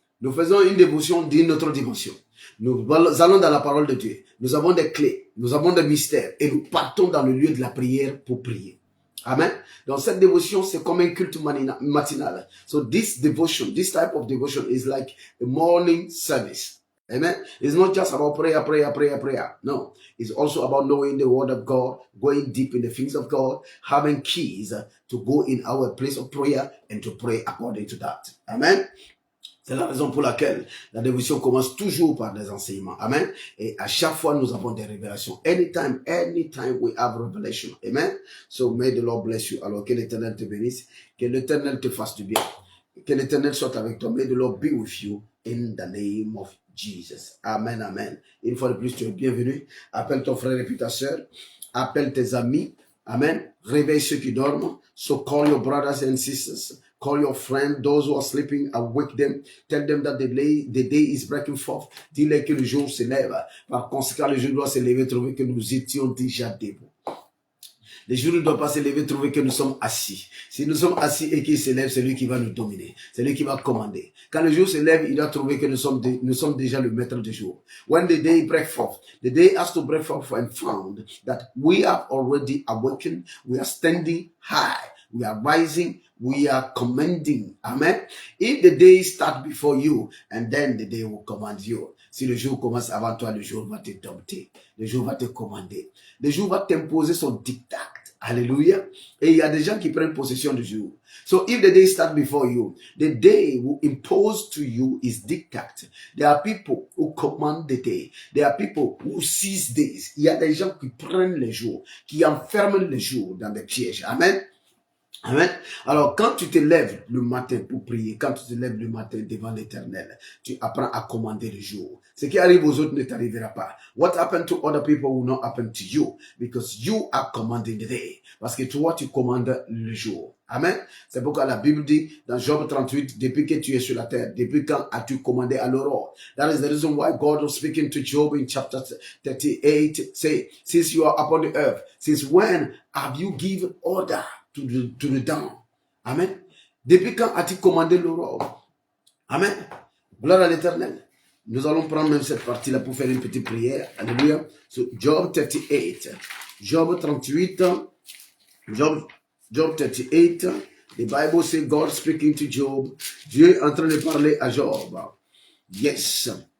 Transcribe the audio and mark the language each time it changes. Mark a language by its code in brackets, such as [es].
[fr] Nous faisons une dévotion d'une autre dimension. Nous allons dans la parole de Dieu. Nous avons des clés, nous avons des mystères et nous partons dans le lieu de la prière pour prier. Amen. Donc cette dévotion, c'est comme un culte matinal. [en] So this devotion, this type of devotion is like a morning service. Amen. It's not just about prayer. No. It's also about knowing the word of God, going deep in the things of God, having keys to go in our place of prayer and to pray according to that. Amen. [fr] C'est la raison pour laquelle la dévotion commence toujours par des enseignements. Amen. Et à chaque fois, nous avons des révélations. [en] Anytime we have revelation. Amen. So may the Lord bless you. [fr] Alors que l'Éternel te bénisse, que l'Éternel te fasse du bien. Que l'Éternel soit avec toi. [en] May the Lord be with you in the name of Jesus. Amen, amen. [fr] Une fois de plus, tu es bienvenu. Appelle ton frère et puis ta soeur. Appelle tes amis. Amen. Réveille ceux qui dorment. [en] So call your brothers and sisters. Call your friends, those who are sleeping, awake them. Tell them that the day is breaking forth. [fr] Dis-leur que le jour se lève. Par conséquent, le jour doit se lever, trouver que nous étions déjà debout. Le jour ne doit pas se lever, trouver que nous sommes assis. Si nous sommes assis et qu'il se lève, c'est lui qui va nous dominer. C'est lui qui va commander. Quand le jour se lève, il doit trouver que nous sommes déjà le maître du jour. [en] When the day breaks forth, the day has to break forth and found that we have already awakened. We are standing high. We are rising. We are commanding. Amen. If the day starts before you, and then the day will command you. [fr] Si le jour commence avant toi, le jour va te dompter. Le jour va te commander. Le jour va t'imposer son diktat. Alléluia. Et il y a des gens qui prennent possession du jour. [en] So if the day starts before you, the day will impose to you is dictate. There are people who command the day. There are people who seize days. [fr] Il y a des gens qui prennent les jours, qui enferment les jours dans des pièges. Amen. Amen. Alors, quand tu te lèves le matin pour prier, quand tu te lèves le matin devant l'Éternel, tu apprends à commander le jour. Ce qui arrive aux autres ne t'arrivera pas. [en] What happened to other people will not happen to you because you are commanding the day. [fr] Parce que toi, tu commandes le jour. Amen. C'est pourquoi la Bible dit dans Job 38, depuis que tu es sur la terre, depuis quand as-tu commandé à l'aurore? [en] That is the reason why God was speaking to Job in chapter 38. Say, since you are upon the earth, since when have you given order to the dawn? Amen. [fr] Depuis quand as-tu commandé l'aurore? Amen. Gloire à l'Éternel. Nous allons prendre même cette partie-là pour faire une petite prière. [en] Alléluia. So, Job 38. Job 38. Job 38. The Bible says God speaking to Job. [fr] Dieu est en train de parler à Job. Yes.